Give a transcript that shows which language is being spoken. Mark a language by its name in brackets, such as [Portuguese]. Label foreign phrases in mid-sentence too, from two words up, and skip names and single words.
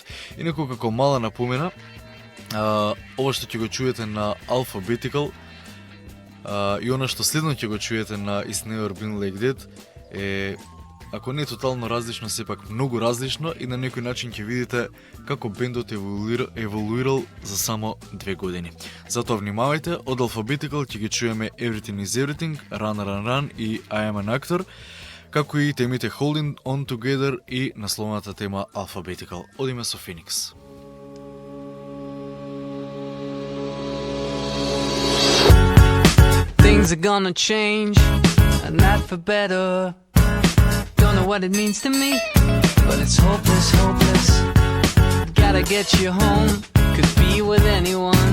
[Macedonian] Инаку како мала напомена, ова што ќе го чуете на Alphabetical и она што следно ќе го чуете на It's Never Been Like That е, ако не тотално различно, сепак многу различно и на некој начин ќе видите како бендот еволуирал за само 2 години. Затоа внимавајте, од Alphabetical ќе ги чуеме Everything is Everything, Run Run Run и I Am an Actor, како и темите Holding On Together и насловната тема Alphabetical. Одиме со Phoenix. [English] Things are gonna change, and not for better. Don't know what it means to me, but it's hopeless, hopeless. Gotta get you home, could be with anyone.